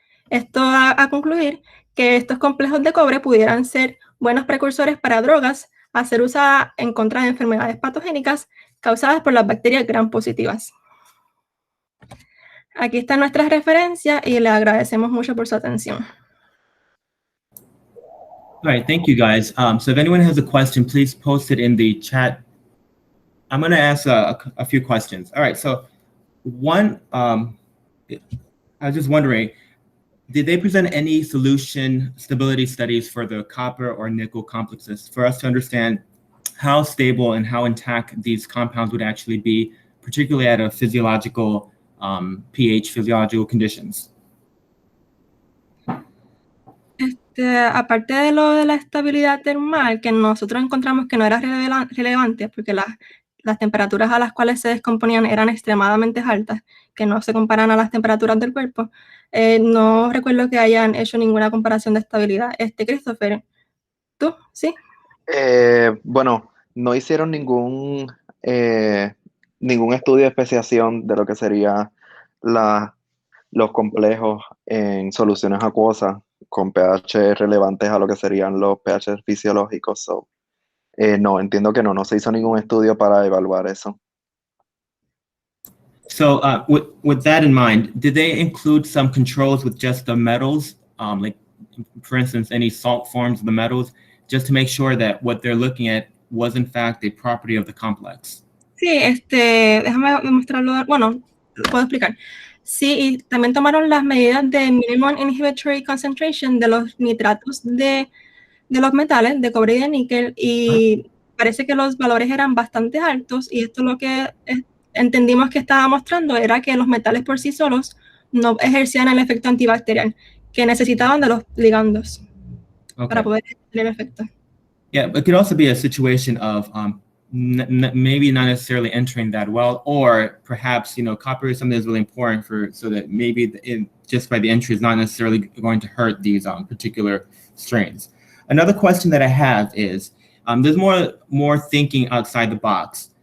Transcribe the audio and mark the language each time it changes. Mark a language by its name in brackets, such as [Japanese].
[Spanish] Esto va a concluir que estos complejos de cobre pudieran ser buenos precursores para drogas a ser usadas en contra de enfermedades patogénicas causadas por las bacterias gram positivas. Aquí están nuestras referencias y les agradecemos mucho por su atención. [English] All right, thank you guys. So if anyone has a question, please post it in the chat. I'm going to ask a few questions. All right, so one, I was just wondering, did they present any solution stability studies for the copper or nickel complexes for us to understand how stable and how intact these compounds would actually be, particularly at a physiological pH, physiological conditions? [Spanish] Aparte de lo de la estabilidad termal, que nosotros encontramos que no era relevante, porque las temperaturas a las cuales se descomponían eran extremadamente altas, que no se comparan a las temperaturas del cuerpo, no recuerdo que hayan hecho ninguna comparación de estabilidad. Christopher, ¿tú? ¿Sí? Bueno, no hicieron ningún estudio de especiación de lo que sería los complejos en soluciones acuosas con pH relevantes a lo que serían los pH fisiológicos. So, no, entiendo que no se hizo ningún estudio para evaluar eso. [English] So with that in mind, did they include some controls with just the metals, like for instance, any salt forms of the metals, just to make sure that what they're looking at was in fact a property of the complex? [Spanish] Sí, déjame mostrarlo. Bueno, lo puedo explicar. Sí, y también tomaron las medidas de minimum inhibitory concentration de los nitratos de los metales, de cobre y de níquel, y parece que los valores eran bastante altos, y esto lo que entendimos que estaba mostrando era que los metales por sí solos no ejercían el efecto antibacterial, que necesitaban de los ligandos para poder tener el efecto. [English] Yeah, it could also be a situation of maybe not necessarily entering that well, or perhaps, you know, copper is something that's really important so that maybe just by the entry is not necessarily going to hurt these particular strains. Another question that I have is, there's more thinking outside the box.